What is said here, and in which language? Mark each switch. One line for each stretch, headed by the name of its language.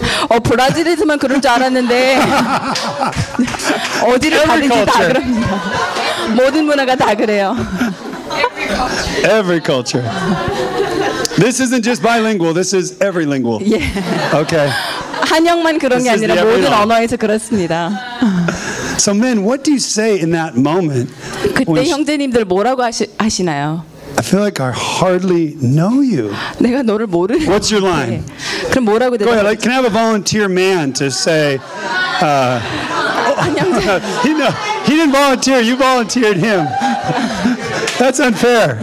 Korean: 어 브라질에서만 그런 줄 알았는데 어디를 가든지 다 그렇습니다. 모든 문화가 다 그래요.
English: Every culture. This isn't just bilingual. This is every lingual. Yeah. Okay.
Korean: 한영만 그런 게 아니라 모든 언어에서 그렇습니다.
English: So men, what do you say in that moment?
Korean: 그때 형제님들 뭐라고 하시나요?
English: I feel like I hardly know you.
Korean: 내가 너를 모르는.
English: What's your line?
Korean: 그럼 뭐라고
English: Go ahead. Can I have a volunteer man to say? he didn't volunteer. You volunteered him. That's unfair.